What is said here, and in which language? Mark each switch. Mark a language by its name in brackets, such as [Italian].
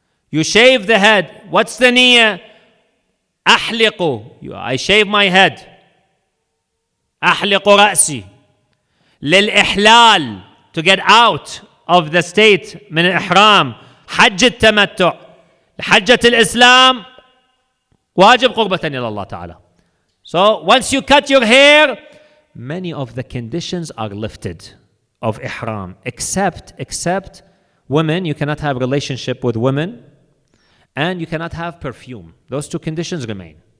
[English] You shave the head. What's the niyyah? [Arabic] أحلق. [English] I shave my head. [Arabic] أحلق رأسي. للإحلال. [English] To get out of the state [Arabic] من الإحرام. حج التمتع. حجة الإسلام. واجب قربة إلى الله تعالى. [English] So once you cut your hair, many of the conditions are lifted of ihram, except women. You cannot have relationship with women, and you cannot have perfume. Those two conditions remain.